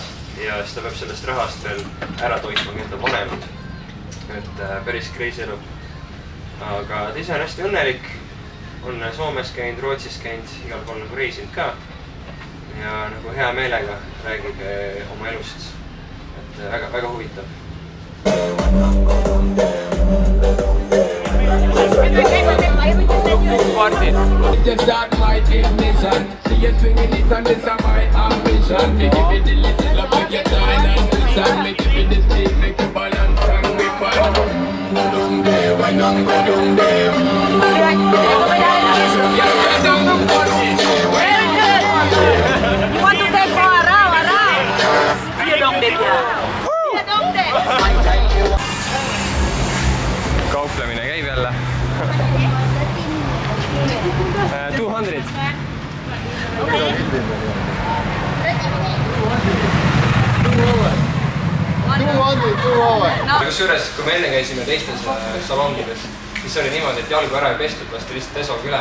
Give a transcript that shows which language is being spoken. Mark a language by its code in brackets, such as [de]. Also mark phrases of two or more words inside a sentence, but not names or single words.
[et] Ja siis ta peab sellest rahast veel ära toitma enda vanemad. Et päris crazy elu. Aga ta ise on hästi õnnelik. On Soomes käinud, Rootsis käinud, igal pool nagu reisinud ka. Ja nagu hea meelega räägib oma elust. Et väga huvitav. [en] Party. Just start my ignition. See you swinging it and this is my ambition. Me give it the little love to get down and listen. Me give it the speed, make you balance and grip on. Go down there, why not go down there? You want to take for a row? You don't dip here. You don't dip. [et] Kauplemine käib jälle. 200. Kusjuures, kui me enne käisime teistes salongides, siis oli niimoodi, et jalgu ära ei pestud, lasti lihtsalt desoga üle.